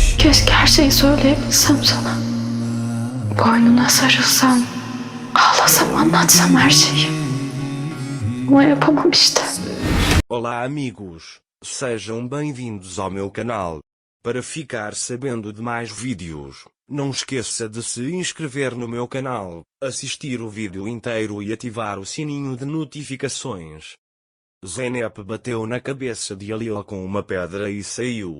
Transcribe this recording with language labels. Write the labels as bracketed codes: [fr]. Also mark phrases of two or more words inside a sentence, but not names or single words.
[tr] Keşke her şeyi söyleyebilsem sana. Boynuna sarılsam, ağlasam, anlatsam her şeyi. Ama yapamam işte. [pt] Olá amigos, sejam bem-vindos ao meu canal. Para ficar sabendo de mais vídeos, não esqueça de se inscrever no meu canal, assistir o vídeo inteiro e ativar o sininho de notificações. Zeynep bateu na cabeça de Halil com uma pedra e saiu.